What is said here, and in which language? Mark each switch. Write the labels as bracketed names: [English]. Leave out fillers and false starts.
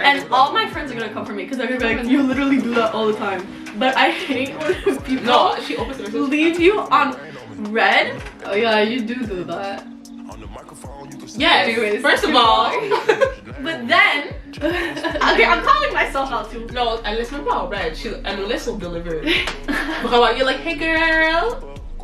[English] And all my friends are gonna come for me because they're gonna be like, you literally do that all the time. But I hate when people No, she opens the message. leave you on red. Oh yeah, you do that. Yes. Anyways, First of keep all, But then, okay, I'm calling myself out too. [French] no, elle laisse même pas en red. Elle nous laisse au delivery. [English] Vraiment, you're like, hey girl.